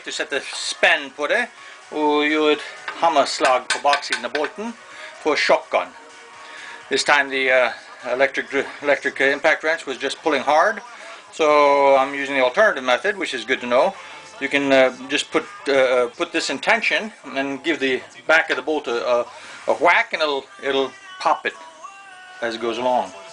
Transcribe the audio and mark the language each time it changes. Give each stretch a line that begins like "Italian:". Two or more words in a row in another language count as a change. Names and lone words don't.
Norwegian: Du setter spenn på det, og gjør et hammerslag på baksiden av bolten for shotgun.
English: This time the electric impact wrench was just pulling hard, so I'm using the alternative method, which is good to know. You can just put this in tension and give the back of the bolt a whack, and it'll pop it as it goes along.